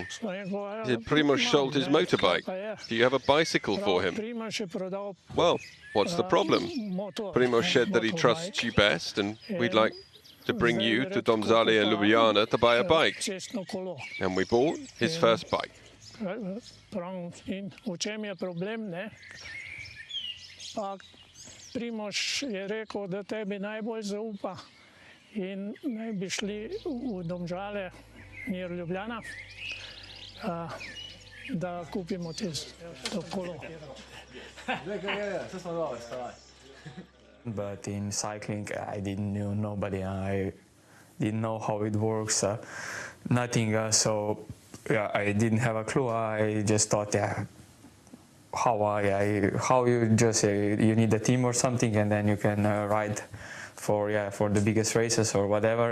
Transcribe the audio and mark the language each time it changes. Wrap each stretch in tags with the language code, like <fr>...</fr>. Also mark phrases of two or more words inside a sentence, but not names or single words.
<en>He said, "Primož sold his motorbike. Do you have a bicycle for him?" Well, what's the problem? Primož said that he trusts you best, and we'd like to bring you to Domžale and Ljubljana to buy a bike. And we bought his first bike.</en> <sl>Primož je rekel, da tebi najbolj zaupa in naj bi šli v Domžale,</sl> <en>near Ljubljana,</en> <sl>da kupimo to kolo.</sl> <en>But in cycling, I didn't know nobody. I didn't know how it works, nothing. So yeah, I didn't have a clue. I just thought, yeah, how you just you need a team or something, and then you can ride for the biggest races or whatever.</en>